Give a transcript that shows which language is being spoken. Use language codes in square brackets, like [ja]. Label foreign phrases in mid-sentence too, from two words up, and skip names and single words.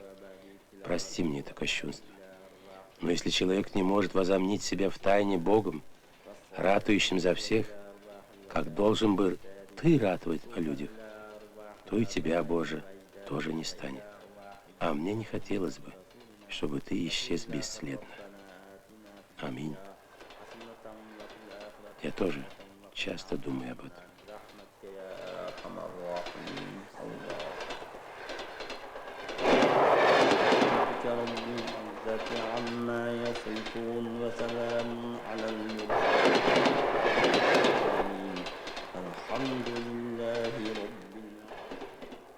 [ru] Прости мне это кощунство. Но если человек не может возомнить себя в тайне Богом, ратующим за всех, как должен бы Ты ратовать о людях, то и Тебя, Боже, тоже не станет. А мне не хотелось бы, чтобы Ты исчез бесследно. Аминь. Я тоже часто думаю об этом. [ar] رب العزة عما يصفون وسلام على المرسلين الحمد لله رب العالمين.